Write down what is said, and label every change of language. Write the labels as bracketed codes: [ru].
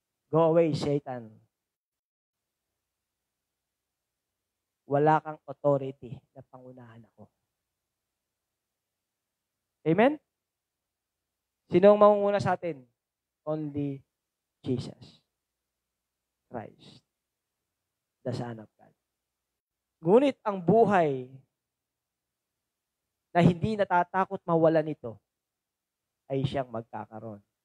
[en] Go away, Satan. [tl] Wala kang authority na pangunahan ako. Amen? Sino ang mangunguna sa atin? [en] Only Jesus Christ, the Son of God. [tl] Ngunit ang buhay na hindi natatakot mawalan nito ay siyang magkakaroon.